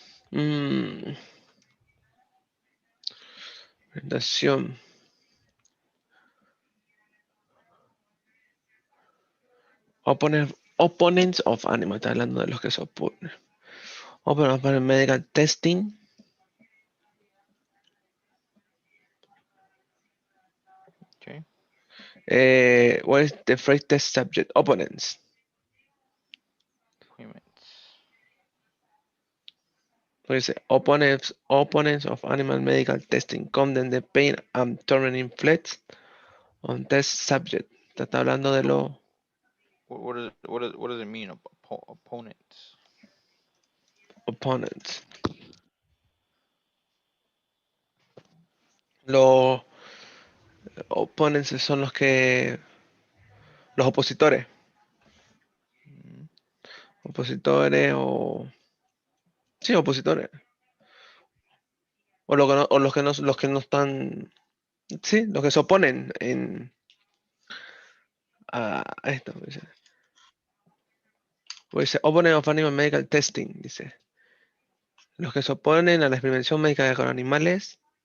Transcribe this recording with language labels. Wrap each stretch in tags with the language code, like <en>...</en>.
<es>Mm, presentación.</es> <en>Opponents of animal,</en> <es>está hablando de los que se oponen.</es> <en>Opponents of medical testing. Okay. What is the phrase test subject? Opponents. Appointments. So</en> <es>dice,</es> <en>opponents of animal medical testing condemn the pain and torment inflicted on test subject.</en> <es>Está hablando de</es> <en>So</en> <es>los</es> <en>what does it mean? Opponents. opponents.</en> <es>Los</es> <en>opponents</en> <es>son los opositores. Mm, Opositores o sí, opositores. O, o los que no están. Sí, los que se oponen a esto. Dice,</es> <en>opponent of animal medical testing.</en> <es>Dice. Los que se oponen a la experimentación médica con animales.</es>